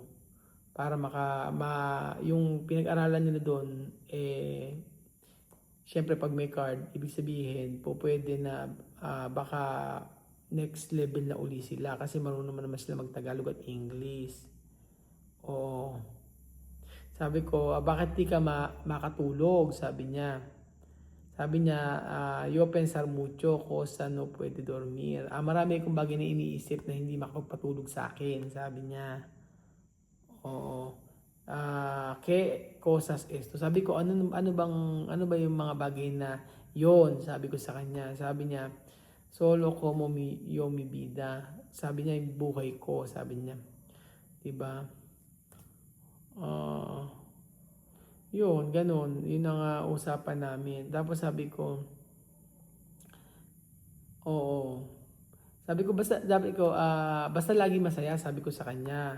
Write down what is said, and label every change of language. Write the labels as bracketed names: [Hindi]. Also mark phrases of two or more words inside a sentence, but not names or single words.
[Filipino] Para yung pinag-aralan nila doon, syempre pag may card, ibig sabihin po pwede na baka [English] next level [Filipino] na uli sila kasi marunong naman sila mag-Tagalog at English. Oo. Sabi ko, bakit di ka makatulog? Sabi niya. Sabi niya, [Spanish] yo pensar mucho cosa no puede dormir. [Filipino] Marami akong bagay na iniisip na hindi makapagpatulog sa akin, sabi niya. Oo. [Spanish] Que cosas esto? [Filipino] Sabi ko, ano ba yung mga bagay na yon? Sabi ko sa kanya. Sabi niya, [Spanish] solo como mi vida. [Filipino] Sabi niya, yung buhay ko, sabi niya. 'Di ba? Ah, yun, ganun. Yun ang usapan namin. Tapos sabi ko, oo. Basta lagi masaya, sabi ko sa kanya.